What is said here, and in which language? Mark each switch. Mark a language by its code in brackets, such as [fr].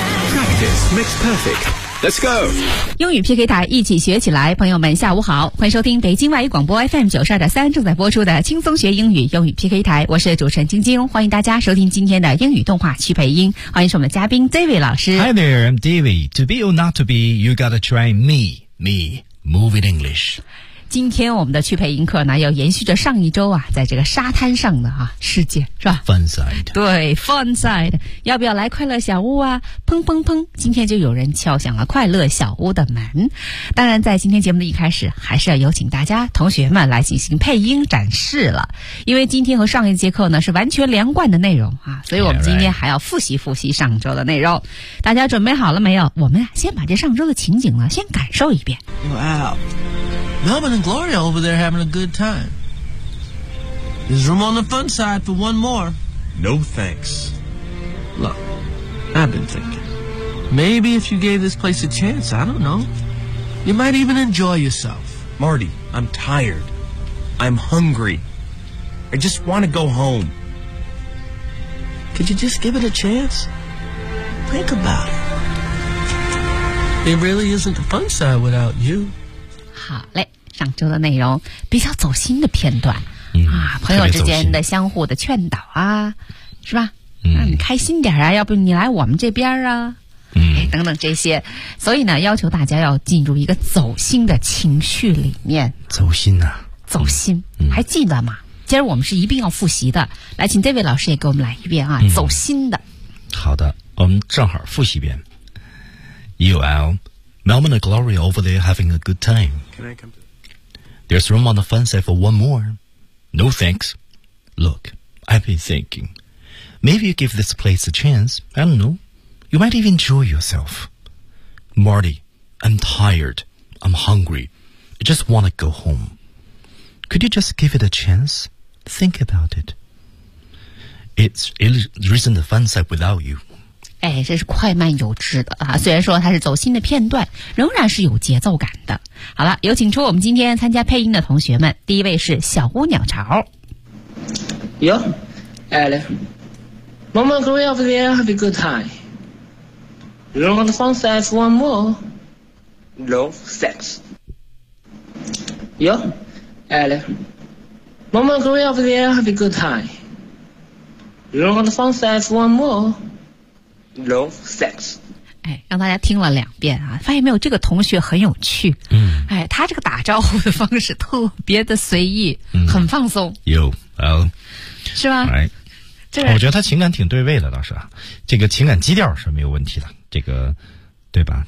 [en] Practice makes perfect. Let's go! [zh] 英语 PK 台一起学起来，朋友们下午好，欢迎收听北京外语广播 FM92.3 正在播出的轻松学英语英语 PK 台，我是主持人晶晶，欢迎大家收听今天的英语动画区培音，欢迎是我们的嘉宾 David 老师。 [en] Hi there, I'm David. To be or not to be, you gotta try me, moving English. [zh] 今天我们的趣培音课呢，要延续着上一周啊，在这个沙滩上的啊世界是吧 [en] ？Fun side， [zh] 对 ，Fun side， 要不要来快乐小屋啊？砰砰砰！今天就有人敲响了快乐小屋的门。当然，在今天节目的一开始，还是要有请大家同学们来进行配音展示了，因为今天和上一节课呢是完全连贯的内容啊，所以我们今天还要复习复习上周的内容。 [en] Yeah, right. [zh] 大家准备好了没有？我们啊，先把这上周的情景呢，先感受一遍。 [en] Wow. Melvin and Gloria over there having a good time. There's room on the fun side for one more. No thanks. Look, I've been thinking. Maybe if you gave this place a chance, I don't know. You might even enjoy yourself. Marty, I'm tired. I'm hungry. I just want to go home. Could you just give it a chance? Think about it. It really isn't the fun side without you. [zh] 好嘞，上周的内容比较走心的片段，啊，朋友之间的相互的劝导啊，是吧？嗯，让你开心点啊，要不你来我们这边啊，嗯，等等这些，所以呢，要求大家要进入一个走心的情绪里面。走心啊，走心，嗯，还记得吗？今儿我们是一并要复习的，来，请这位老师也给我们来一遍啊，嗯，走心的。好的，我们正好复习一遍。 [en] UL Melman and Gloria over there having a good time. There's room on the fun side for one more. No thanks. Look, I've been thinking. Maybe you give this place a chance. I don't know. You might even enjoy yourself. Marty, I'm tired. I'm hungry. I just want to go home. Could you just give it a chance? Think about it. There isn't a fun side without you. [zh] 哎，这是快慢有致的啊！虽然说它是走心的片段，仍然是有节奏感的。好了，有请出我们今天参加配音的同学们。第一位是小屋鸟巢。 [en] 哟，哎嘞 ，Mom and Gloria over there have a good time. You want to dance one more? No thanks. 哟，哎嘞 ，Mom and Gloria over there have a good time. You want to dance one more? No [zh] sex. 哎，让大家听了两遍啊，发现没有，这个同学很有趣。嗯，哎，他这个打招呼的方式特别的随意，嗯，很放松。有，是吧？哎，这个我觉得他情感挺对位的，倒是啊，这个情感基调是没有问题的，这个对吧？